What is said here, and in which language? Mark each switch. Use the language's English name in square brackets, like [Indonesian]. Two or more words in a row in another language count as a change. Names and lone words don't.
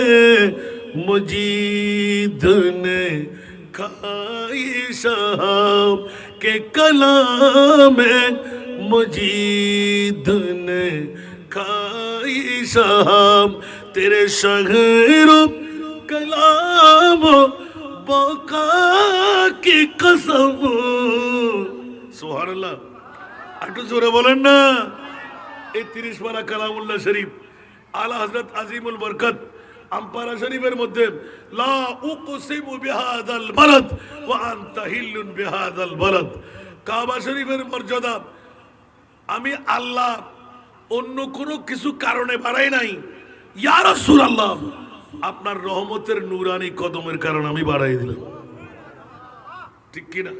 [Urdu] مجید نے کھائی شام، کہ کلام مجید نے کھائی شام، تیرے شہر و کلام و بقا کی قسم، سبحان اللہ۔ [Bangla] একটু জোরে বলেন না। এই ৩০ পারা কালামুল্লাহ শরীফ আলা হযরত আজিমুল বরকত আমপারা শরীফের মধ্যে [Arabic] لا أقسم بهذا البلد وأنت حل بهذا البلد [Bangla] ওয়া আনতা হিল্লুন বিহাযাল বালাদ, কাবা শরীফের মর্যাদা আমি আল্লাহ অন্য কোনো কিছু কারণে বাড়াই নাই, [Arabic] يا رسول الله [Bangla] আপনার রহমতের নূরানি কদমের কারণে আমি বাড়াই দিলাম, ঠিক কি না?